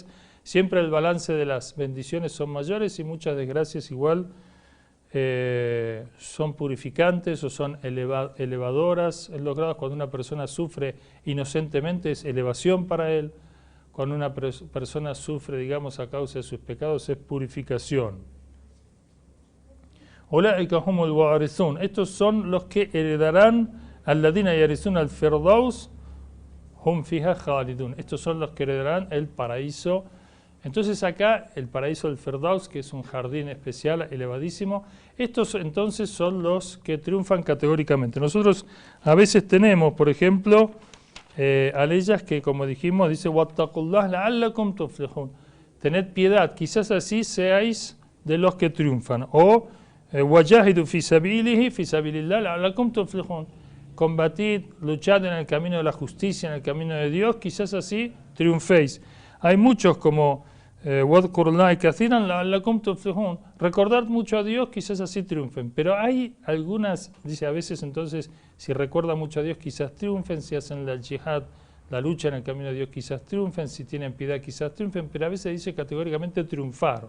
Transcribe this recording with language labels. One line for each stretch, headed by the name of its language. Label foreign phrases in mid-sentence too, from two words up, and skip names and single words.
Spanish: Siempre el balance de las bendiciones son mayores y muchas desgracias igual son purificantes o son elevadoras. Es logrado cuando una persona sufre inocentemente, es elevación para él. Cuando una persona sufre, digamos, a causa de sus pecados, es purificación. Estos son los que heredarán
Arabic: الذين يرثون الفردوس هم فيها خالدون.
Spanish: Estos son los que heredarán el paraíso. Entonces acá el paraíso del Firdaus, que es un jardín especial, elevadísimo, estos entonces son los que triunfan categóricamente. Nosotros a veces tenemos, por ejemplo, aleyas que, como dijimos, dice
Arabic: واتقوا الله لعلكم تفلحون.
Spanish: Tened piedad, quizás así seáis de los que triunfan.
Arabic: O وجاهدوا في سبيله في سبيل الله لعلكم تفلحون.
Spanish: Combatid, luchad en el camino de la justicia, en el camino de Dios, quizás así triunféis. Hay muchos como recordar mucho a Dios, quizás así triunfen. Pero hay algunas, dice a veces entonces, si recuerdan mucho a Dios, quizás triunfen, si hacen la jihad, la lucha en el camino de Dios, quizás triunfen, si tienen piedad, quizás triunfen, pero a veces dice categóricamente triunfaron.